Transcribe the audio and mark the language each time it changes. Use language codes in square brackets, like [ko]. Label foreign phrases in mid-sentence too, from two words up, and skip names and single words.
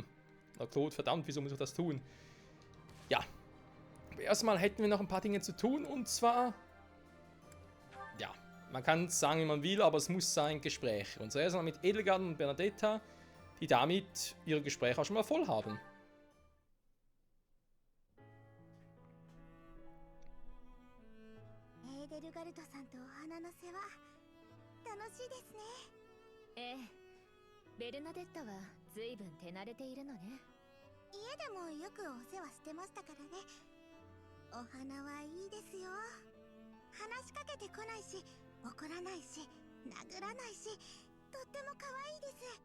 [de] Oder Claude, verdammt, wieso muss ich das tun? Ja, aber erstmal hätten wir noch ein paar Dinge zu tun und zwar, ja, man kann es sagen, wie man will, aber es muss sein Gespräch. Und zuerst mal mit Edelgard und Bernadetta, die damit ihre Gespräche auch schon mal voll haben. [ja] Edelgard さんとお花の世話楽しいですね。ええ、ベルナデッタは随分手慣れているのね。家でもよくお世話してましたからね。お花はいいですよ。話しかけてこないし、怒らないし、殴らないし、とっても可愛いです。